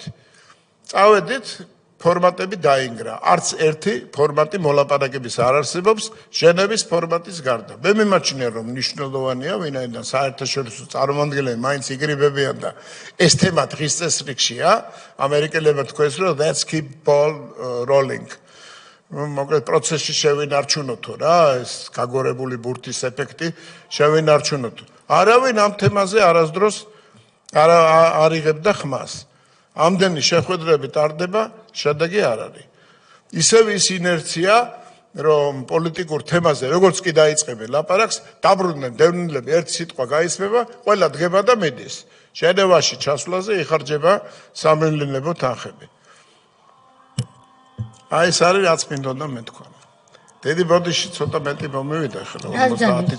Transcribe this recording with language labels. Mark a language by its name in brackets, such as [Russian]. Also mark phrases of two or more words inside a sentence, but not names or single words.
[Georgian] წავედით ფორმატები დაინგრა არც ერთი ფორმატი მოლაპარაკების არ არსებობს ჟენევის ფორმატის გარდა მე მიმაჩნია რომ მნიშვნელოვანია ვინაიდან საერთაშორისო წარმომადგენლები მაინც იგრიბებიან და ეს თემა დღის წესრიგშია ამერიკელებმა თქვეს რომ [English] let's keep ball rolling [Georgian] მოკლედ პროცესში შევინარჩუნოთო რა ეს გაგორებული ბურთის ეფექტი შევინარჩუნოთო არავინ ამ თემაზე არასდროს არ იღებდა ხმას ამდენი შეხვედრები ტარდება შედეგი არ არის ისევ ის ინერცია რომ პოლიტიკურ თემაზე როგორც კი დაიწყებენ ლაპარაკს დაბრუნდნენ დევნილები ერთი სიტყვა გაისმება ყველა დგება და მიდის ჟენევაში ჩასვლაზე იხარჯება სამილიონებო თანხები აი ეს არის რაც მინდოდა მეთქვა დიდი ბოდიში ცოტა მეტი მომივიდა ხოლმე 50